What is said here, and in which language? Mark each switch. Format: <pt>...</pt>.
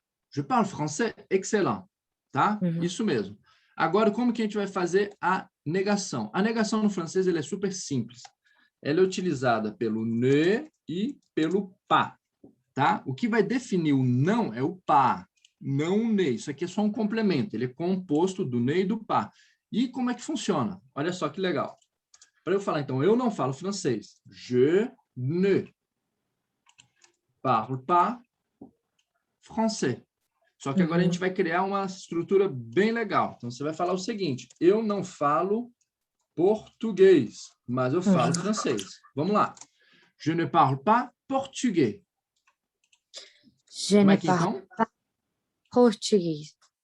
<fr>Je parle français, excellent.</fr> <pt>Tá? Isso mesmo. Agora, como que a gente vai fazer a negação? A negação no francês ela é super simples. Ela é utilizada pelo ne e pelo pas. Tá? O que vai definir o não é o pas, não o ne. Isso aqui é só um complemento. Ele é composto do ne e do pas. E como é que funciona? Olha só que legal. Para eu falar, então, eu não falo francês.</pt> <fr>Je ne parle pas français.</fr> <pt>Só que agora a gente vai criar uma estrutura bem legal. Então, você vai falar o seguinte, eu não falo português, mas eu falo francês. Vamos lá.</pt> <fr>Je ne parle pas portugais. Je ne parle pas português.</fr>